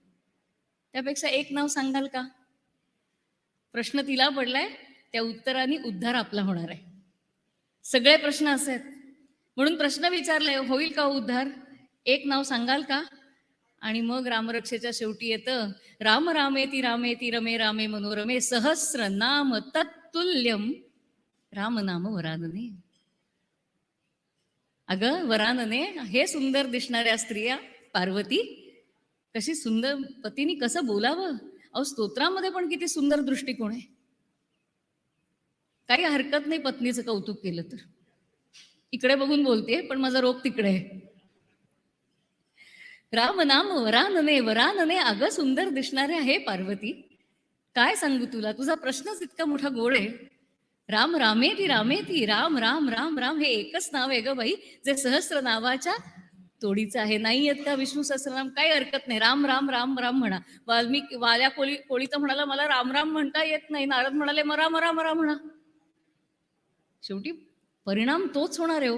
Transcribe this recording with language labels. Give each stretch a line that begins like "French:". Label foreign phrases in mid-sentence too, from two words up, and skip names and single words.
Marathi: त्यापेक्षा एक नाव सांगाल का? प्रश्न तिला पडलाय, त्या उत्तराने उद्धार आपला होणार आहे. सगळे प्रश्न असे आहेत, म्हणून प्रश्न विचारले, होईल का उद्धार? एक नाव सांगाल का? आणि मग रामरक्षेच्या शेवटी येतं,
Sanskrit: राम रामेती रामेती रमे रामे मनोरमे सहस्र नाम तत्तुल्यम राम नाम वरानने.
Marathi: अगं वरानने, हे सुंदर दिसणाऱ्या स्त्रिया, पार्वती कशी सुंदर, पतीने कसं बोलावं. अहो, स्तोत्रामध्ये पण किती सुंदर दृष्टिकोन आहे. काही हरकत नाही पत्नीचं कौतुक केलं तर. इकडे बघून बोलते, पण माझा रोग तिकडे आहे.
Sanskrit: राम नाम वरानने, वरानने,
Marathi: अगं सुंदर दिसणाऱ्या हे पार्वती, काय सांगू तुला, तुझा प्रश्नच इतका मोठा गोड आहे.
Sanskrit: राम रामेती रामेती, राम राम राम राम,
Marathi: हे एकच नाव आहे ग बाई, जे सहस्र नावाच्या तोडीचं आहे. नाही येत का विष्णू सहस्रनाम? काही हरकत नाही, राम राम राम राम म्हणा. वाल्मिकी वाल्या कोळीचा म्हणाला मला राम राम म्हणता येत नाही, नारद म्हणाले मरा मरा मरा म्हणा. शेवटी परिणाम तोच होणार आहे हो.